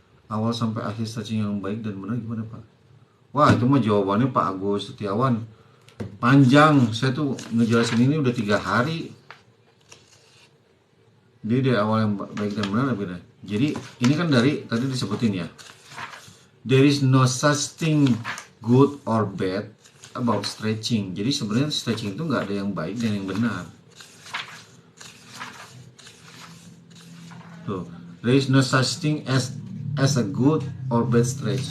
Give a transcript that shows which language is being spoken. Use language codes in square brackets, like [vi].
[id] Awal sampai akhir stretching yang baik dan benar gimana Pak? Wah itu mah jawabannya Pak Agus Setiawan. Panjang. Saya tuh ngejelasin ini udah 3 hari. Dia dari awal yang baik dan benar benar. Jadi ini kan dari tadi disebutin ya. [en] There is no such thing good or bad about stretching. [id] Jadi sebenarnya stretching itu nggak ada yang baik dan yang benar. [en] Tuh, there is no such thing as a good or bad stretch.